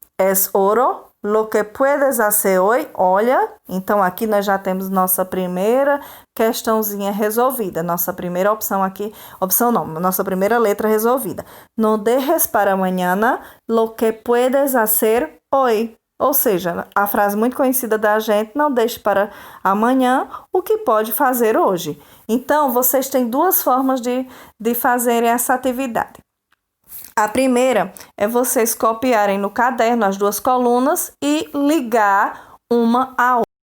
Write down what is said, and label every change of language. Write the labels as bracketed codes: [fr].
[es] Es oro lo que puedes hacer hoy. [pt] Olha, então aqui nós já temos nossa primeira questãozinha resolvida. Nossa primeira opção aqui, nossa primeira letra resolvida. [es] No dejes para mañana lo que puedes hacer hoy. [pt] Ou seja, a frase muito conhecida da gente, não deixe para amanhã o que pode fazer hoje. Então, vocês têm duas formas de fazerem essa atividade. A primeira é vocês copiarem no caderno as duas colunas e ligar uma à outra.